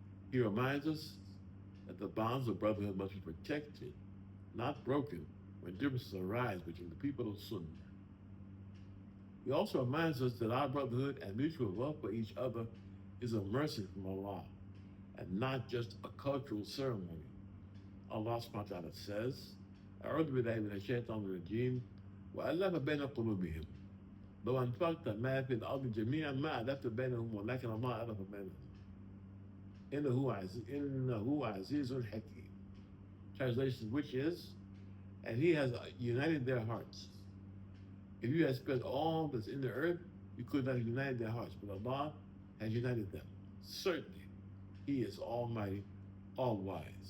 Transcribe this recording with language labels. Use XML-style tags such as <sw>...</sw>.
<en>He reminds us that the bonds of brotherhood must be protected, not broken, when differences arise between the people of Sunnah. He also reminds us that our brotherhood and mutual love for each other is a mercy from Allah and not just a cultural ceremony. Allah subhanahu wa ta'ala says,</en> <ar>أعوذ بالله من الشيطان الرجيم وألف بين قلوبهم لو أنفقت ما في الأرض جميعا ما ألفت بينهم ولكن الله ألف بينهم إنه عزيز حكيم.</ar> <en>Translation, which is, and He has united their hearts. If you had spent all that's in the earth, you could not have united their hearts, but Allah has united them. Certainly, He is Almighty, all-wise.</en>